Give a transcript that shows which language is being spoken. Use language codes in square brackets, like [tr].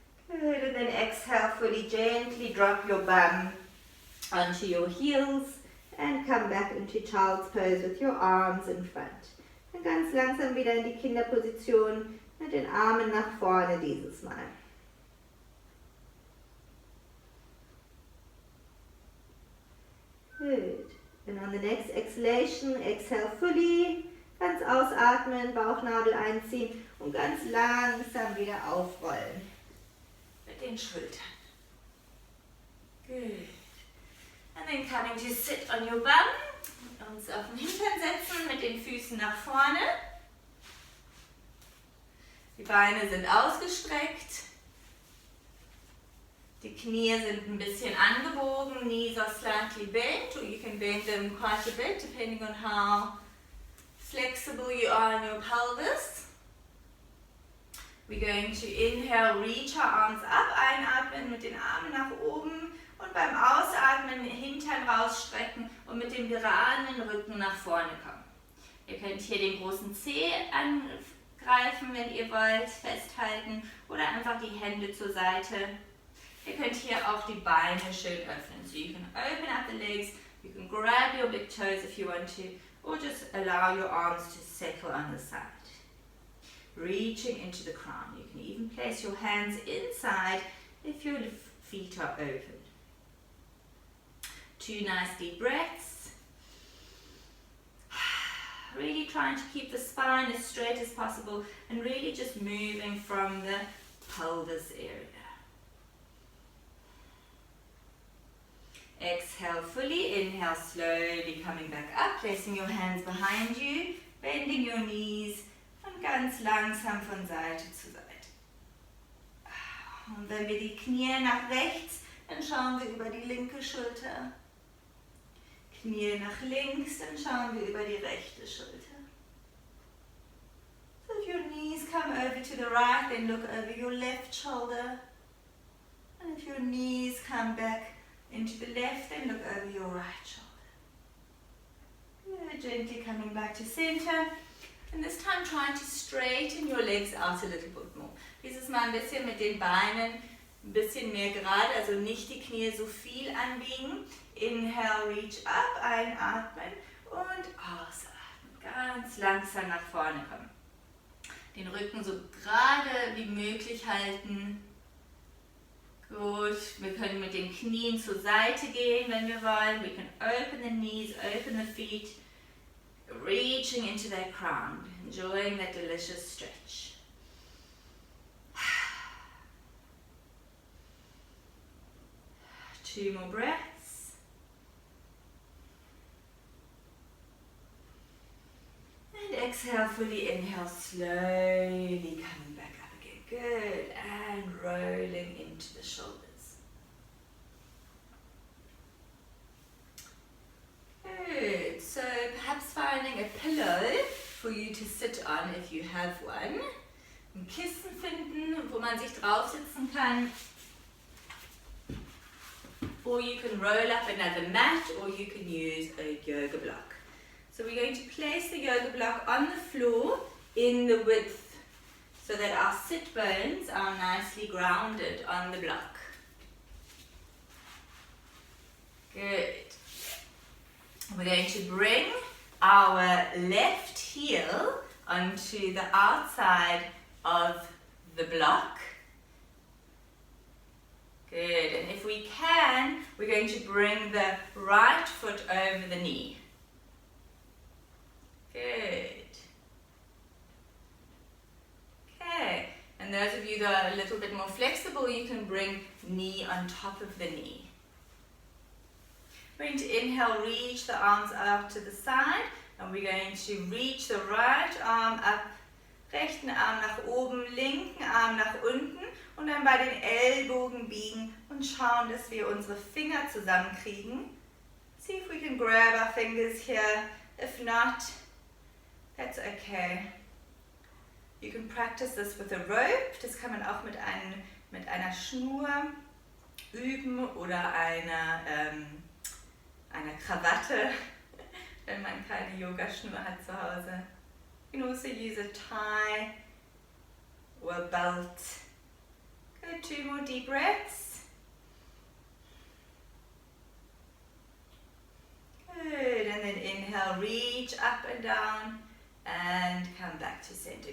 [en] Good, and then exhale, fully gently drop your bum onto your heels and come back into child's pose with your arms in front. [de] Und ganz langsam wieder in die Kinderposition mit den Armen nach vorne dieses Mal. [en] Good. And on the next exhalation, exhale fully. [de] Ganz ausatmen, Bauchnabel einziehen und ganz langsam wieder aufrollen. Mit den Schultern. [en] Good. And then coming to sit on your bum. [de] Uns auf den Hintern setzen, mit den Füßen nach vorne. Die Beine sind ausgestreckt. Die Knie sind ein bisschen angebogen. [en] Knees are slightly bent, or you can bend them quite a bit depending on how flexible you are in your pelvis. We're going to inhale, reach our arms up, [de] einatmen mit den Armen nach oben und beim Ausatmen den Hintern rausstrecken und mit dem geraden Rücken nach vorne kommen. Ihr könnt hier den großen Zeh angreifen, wenn ihr wollt, festhalten oder einfach die Hände zur Seite. Ihr könnt hier auch die Beine schön öffnen. [en] So you can open up the legs, you can grab your big toes if you want to, or just allow your arms to settle on the side. Reaching into the crown. You can even place your hands inside if your feet are open. 2 nice deep breaths. Really trying to keep the spine as straight as possible and really just moving from the pelvis area. Exhale fully, inhale slowly, coming back up, placing your hands behind you, bending your knees [de] und ganz langsam von Seite zu Seite. Und wenn wir die Knie nach rechts, dann schauen wir über die linke Schulter. Knie nach links, dann schauen wir über die rechte Schulter. [en] So if your knees come over to the right, then look over your left shoulder. And if your knees come back into the left, then look over your right shoulder. Good, gently coming back to center. And this time trying to straighten your legs out a little bit more. [de] Dieses Mal ein bisschen mit den Beinen ein bisschen mehr gerade, also nicht die Knie so viel anbiegen. [en] Inhale, reach up, [de] einatmen und ausatmen. Ganz langsam nach vorne kommen. Den Rücken so gerade wie möglich halten. Gut, wir können mit den Knien zur Seite gehen, wenn wir wollen. [en] We can open the knees, open the feet, reaching into their crown, enjoying that delicious stretch. 2 more breaths. And exhale, fully inhale, slowly coming back up again. Good, and rolling into the shoulders. Good, so perhaps finding a pillow for you to sit on if you have one. [de] Ein Kissen finden, wo man sich draufsitzen kann. [en] Or you can roll up another mat, or you can use a yoga block. So we're going to place the yoga block on the floor in the width so that our sit bones are nicely grounded on the block. Good. We're going to bring our left heel onto the outside of the block. Good, and if we can, we're going to bring the right foot over the knee. Good. Okay, and those of you that are a little bit more flexible, you can bring knee on top of the knee. We're going to inhale, reach the arms out to the side, and we're going to reach the right arm up, [de] rechten Arm nach oben, linken Arm nach unten und dann bei den Ellbogen biegen und schauen, dass wir unsere Finger zusammenkriegen. [en] See if we can grab our fingers here. If not, that's okay. You can practice this with a rope. [de] Das kann man auch mit einer Schnur üben oder einer Krawatte, wenn man keine Yogaschnur hat zu Hause. [en] You can also use a tie or a belt. Good, 2 more deep breaths. Good, and then inhale, reach up and down and come back to center.